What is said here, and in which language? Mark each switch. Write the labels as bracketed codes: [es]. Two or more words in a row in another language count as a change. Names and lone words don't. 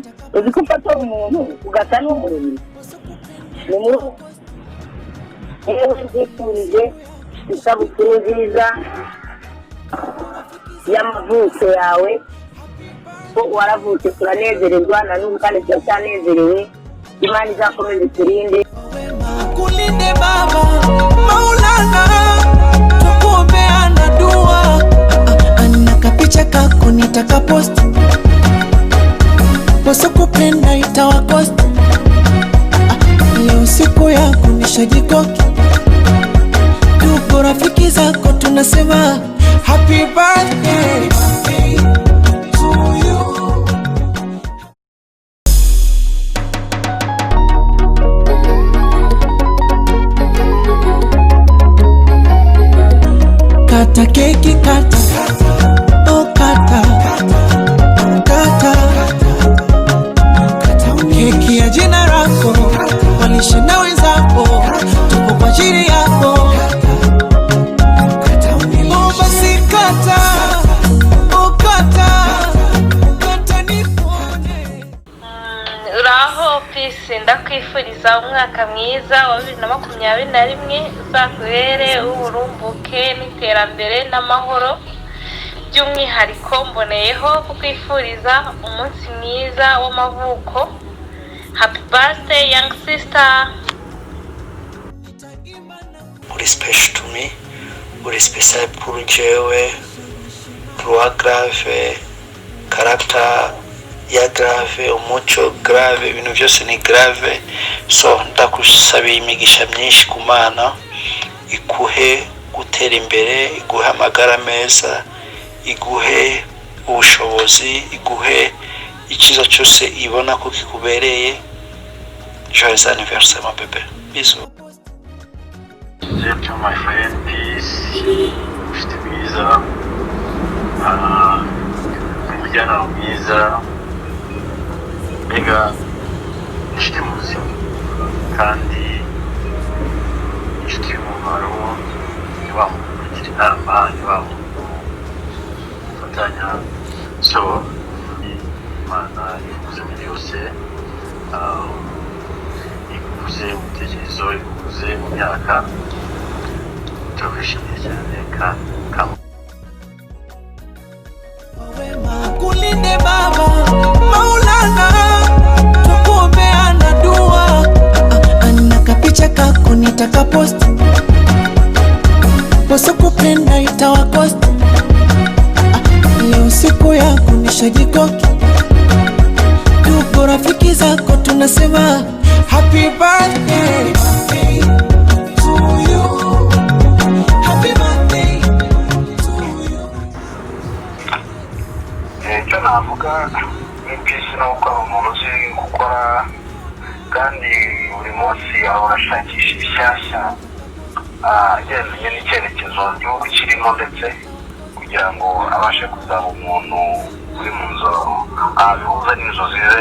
[rw] Uzi ko ufotora umuntu ugasa n'umuriro. Ni muri ndifurije isabukuru nziza y'amavuko yawe, ko waravutse turanezererwa na n'ubu kandi turanezerewe. Imana izakomeze iturinde. [sw] Kulinde Baba Maulana, tukuombeana dua. Ana kapicha kako nitakapost, wasokupenda itawakost. Leo siku yako nishajikoki, tuko rafiki zako tunasema [en] happy birthday to you. [sw] Kata keki kata, oh kata, kata, keki ya jina lako, walishe na wenzako, tuko kwa ajili yako. Oh basi kata, oh kata, kata nikuone. [rw] Uraho peace, ndakwifuriza umwaka mwiza wa 2021 uzakubere uburumbuke n'iterambere n'amahoro. By'umwihariko mboneyeho kukwifuriza umunsi mwiza w'amavuko. [en] Happy birthday young sister. [rw] Uri [en] special to me, [rw] uri special pour jewe, [fr] roi grave, [rw] character ya grave, umuco grave, ibintu byose ni grave. So ndakusabiye imigisha myinshi ku Mana, iguhe gutera imbere, iguhe amagara meza, iguhe ubushobozi, iguhe icyiza cyose ibona ko kikubereye. [fr] Joyeux anniversaire mon bébé. Bisous. [en] To my friend, peace, [rw] ufite mwiza, umujyanama mwiza, mbega inshuti mu buzima kandi inshuti y'umumaro, ntibaho kugira inama, ntibaho gufatanya. So Imana ikuze muri byose, ikuze mu bitekerezo, ikuze mu myaka, turabishimiye cyane kandi [sw] Kulinde Baba Maulana, tukuombeana dua. Ana kapicha kako nitaka post, wasokupenda itawakost. Leo siku yako nishajikoki, tuko rafiki zako tunasema [en] happy birthday to you, happy birthday to you. [rw] icyo navuga ni peace, ni uko ari umuntu uzi gukora kandi buri munsi ahora ashakisha ibishyashya agendanye n'icyerekezo igihugu kirimo, ndetse kugira ngo abashe kuzaba umuntu uri mu nzoro bihuza n'inzozi ze.